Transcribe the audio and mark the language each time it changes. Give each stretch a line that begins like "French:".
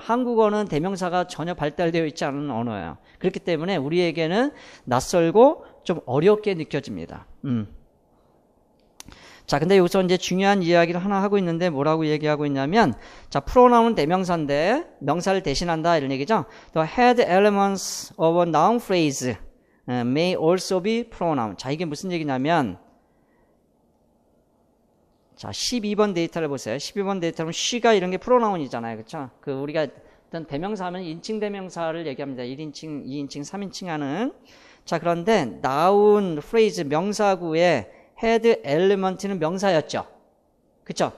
Korean: 한국어는 대명사가 전혀 발달되어 있지 않은 언어예요. 그렇기 때문에 우리에게는 낯설고 좀 어렵게 느껴집니다. 자, 근데 여기서 이제 중요한 이야기를 하나 하고 있는데 뭐라고 얘기하고 있냐면, 자, 프로나운은 대명사인데 명사를 대신한다 이런 얘기죠.
English: The head elements of a noun phrase may also be pronoun.
Korean: 자, 이게 무슨 얘기냐면, 자, 12번 데이터를 보세요. 12번 데이터는 she가 이런 게 프로나운이잖아요. 그렇죠? 그 우리가 어떤 대명사 하면 인칭 대명사를 얘기합니다. 1인칭, 2인칭, 3인칭 하는. 자, 그런데 noun phrase 명사구에 헤드 엘리먼트는 명사였죠. 그쵸?